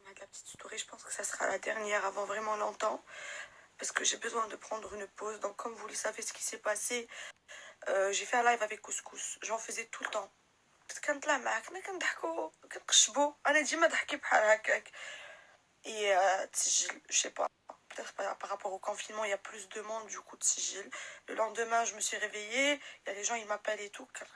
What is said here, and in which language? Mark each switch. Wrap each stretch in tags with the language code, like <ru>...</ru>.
<fr>petite story, je pense que ça sera la dernière avant vraiment longtemps. Parce que j'ai besoin de prendre une pause. Donc comme vous le savez ce qui s'est passé, j'ai fait un live avec Couscous. J'en faisais tout le temps.</fr> <ar>بس كنطلع معاك ما كنضحكو كنقشبو انا ديما ضحكي بحال هكاك.</ar> <fr>Et</fr> <ar>تسجل,</ar> <fr>je sais pas, peut-être par rapport au confinement, il y a plus de monde, du coup, تسجل. Le lendemain, je me suis réveillée, il y a des gens, ils m'appellent et tout.</fr>